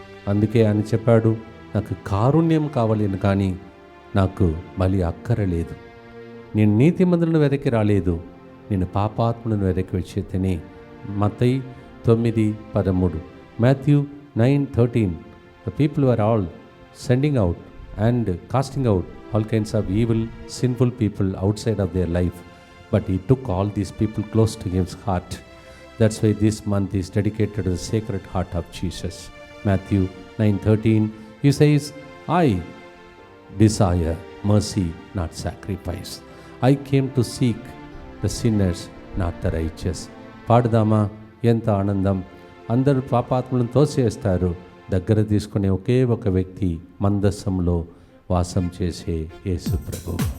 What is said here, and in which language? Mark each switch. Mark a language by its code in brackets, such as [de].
[te] అందుకే ఆయన చెప్పాడు, నాకు కారుణ్యం కావాలని కానీ నాకు బలి అక్కరలేదు. నేను నీతిమంతులను వెదకి రాలేదు, నేను పాపాత్మలను వెదకి వచ్చి తిని. మత్తయి 9:13, Matthew 9:13. [en] The people were all sending out and casting out all kinds of evil, sinful people outside of their life. But he took all these people close to his heart. That's why this month is dedicated to the Sacred Heart of Jesus. Matthew 9:13, he says, I desire mercy, not sacrifice. I came to seek the sinners, not the righteous. [te] పాడదామా? ఎంత ఆనందం! అందరూ పాపాత్మలను తోసేస్తారు, దగ్గర తీసుకునే ఒకే ఒక వ్యక్తి మందస్సంలో వాసం చేసే యేసు ప్రభు.